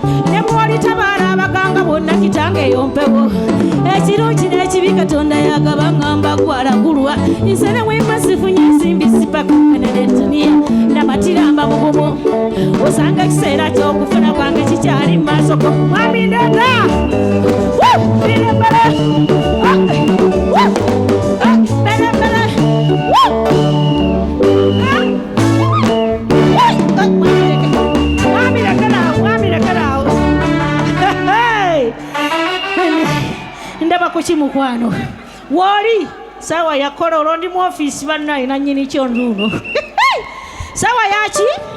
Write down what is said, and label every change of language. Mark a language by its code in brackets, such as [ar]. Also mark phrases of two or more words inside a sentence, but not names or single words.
[lg] Ne bw'olitabaala abaganga bonna kitange eyompewo. Ekirungi n'ekibi Katonda yagaba ngamba gwalagulwa. Nze ne wemba sifunye nsimbi sipaka Canada duniya. Namatira mba mugumu. Osanga ekiseera ky'okufuna kwange kikyali mu maaso go. Mwami ndeka! Woo! Bere, bere! Ah! Woo! Ah! Bere, bere! Woo! Ah! Woo! Ah, mwami leke. Mwami lekera awo, mwami lekera awo. Hey! Ndaba ku ki mukwano? Woli, sawa ya kola olwo ndi mu office bannaye nannyini kyo nduuno. Sawa ya ki?